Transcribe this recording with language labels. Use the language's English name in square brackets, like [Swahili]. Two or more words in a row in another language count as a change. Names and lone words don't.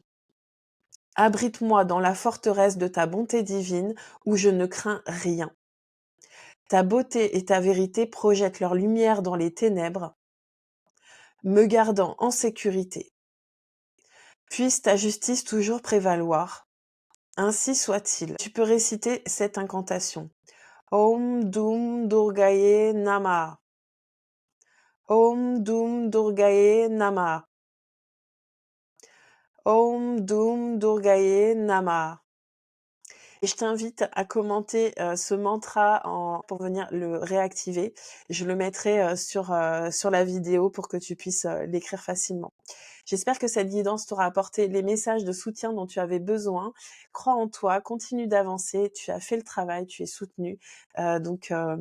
[French] Abrite-moi dans la forteresse de ta bonté divine où je ne crains rien. Ta beauté et ta vérité projettent leur lumière dans les ténèbres, me gardant en sécurité. Puisse ta justice toujours prévaloir. Ainsi soit-il. Tu peux réciter cette incantation. [Sanskrit] Om Dum Durgaye Namah. Om Dum Durgaye Namah. Om Dum Durgaye Namah. [French] Et je t'invite à commenter ce mantra pour venir le réactiver. Je le mettrai sur la vidéo pour que tu puisses l'écrire facilement. J'espère que cette guidance t'aura apporté les messages de soutien dont tu avais besoin. Crois en toi, continue d'avancer. Tu as fait le travail, tu es soutenu. Donc profite maintenant.